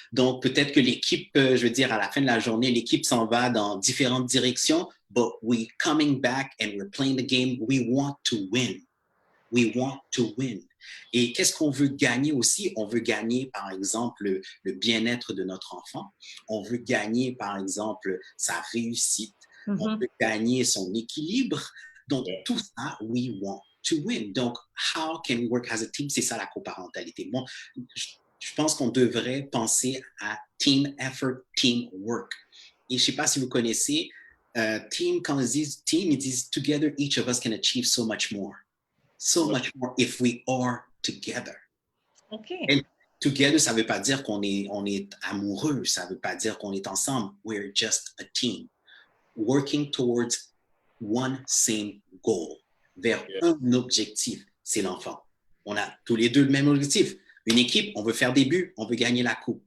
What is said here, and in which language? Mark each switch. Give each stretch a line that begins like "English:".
French: Donc, peut-être que l'équipe, je veux dire, à la fin de la journée, l'équipe s'en va dans différentes directions,
English: but we coming back and we're playing the game. We want to win.
French: We want to win. Et qu'est-ce qu'on veut gagner aussi? On veut gagner, par exemple, le bien-être de notre enfant. On veut gagner, par exemple, sa réussite. On veut gagner son équilibre. Donc, tout ça,
English: we want to win. Donc, how can we work as a team?
French: C'est ça la coparentalité. Bon, je pense qu'on devrait penser à
English: team effort, team work.
French: Et je ne sais pas si vous connaissez, team, quand ils disent team, ils disent
English: together, each of us can achieve so much more. So much more if we are together. OK.
French: Et together, ça ne veut pas dire qu'on est amoureux. Ça ne veut pas dire qu'on est ensemble.
English: We're just a team. Working towards one same goal.
French: Vers un objectif, c'est l'enfant. On a tous les deux le même objectif. Une équipe, on veut faire des buts, on veut gagner la coupe.